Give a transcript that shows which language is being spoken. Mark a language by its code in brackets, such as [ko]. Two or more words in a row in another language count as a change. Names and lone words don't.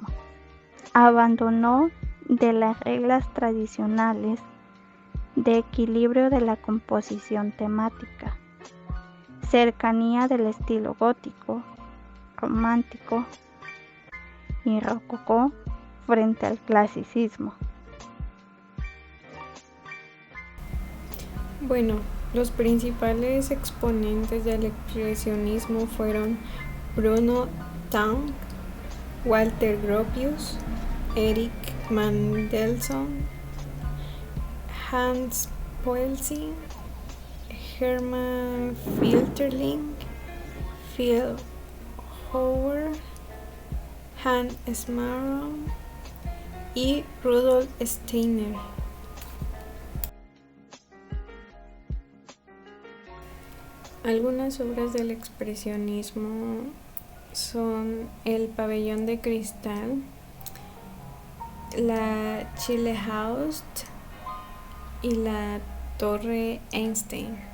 [es] Abandonó de las reglas tradicionales de equilibrio de la composición temática, cercanía del estilo gótico, romántico y rococó frente al clasicismo. Bueno, los principales exponentes del expresionismo fueron Bruno Taut, Walter Gropius, Erich Mandelson, Hans Poelzig, Hermann Filterling, Phil Howard, Hans Smarron y Rudolf Steiner. Algunas obras del expresionismo son El pabellón de cristal, la Chile-Haus y la Torre Einstein.